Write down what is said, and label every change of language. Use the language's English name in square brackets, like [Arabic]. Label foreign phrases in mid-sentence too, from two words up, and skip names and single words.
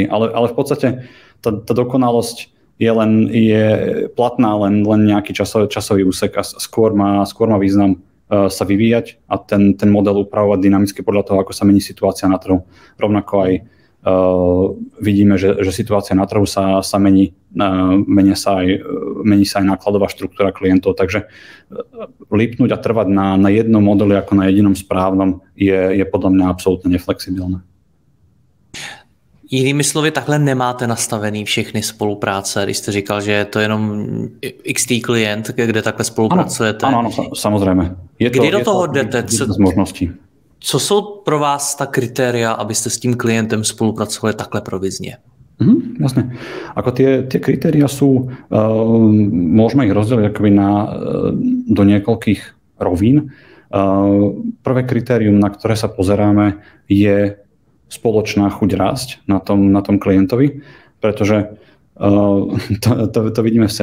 [Slovak] Ale v podstate tá dokonalosť je platná len nejaký časový úsek a skôr má význam sa vyvíjať a ten model upravovať dynamicky podľa toho, ako sa mení situácia na trhu. Rovnako aj vidíme, že situácia na trhu sa mení, mení sa aj nákladová štruktúra klientov, takže lípnuť a trvať na jednom modeli ako na jedinom správnom je podľa mňa absolútne neflexibilné. [Czech] Jinými slovy, takhle nemáte nastavený všechny spolupráce, když jste říkal, že je to jenom XT klient, kde takhle spolupracujete. [Slovak] Áno, samozrejme. [Czech] Kdy do toho jdete? [Slovak] Z možností. [Czech] Co jsou pro vás ta kritéria, abyste s tím klientem spolupracovali takhle provizně? [Slovak] Jasne. Ako tie kritéria sú, môžeme ich rozdeliť akoby do niekoľkých rovín. Prvé kritérium, na ktoré sa pozeráme, je spoločná chuť rásť na tom klientovi, pretože to vidíme v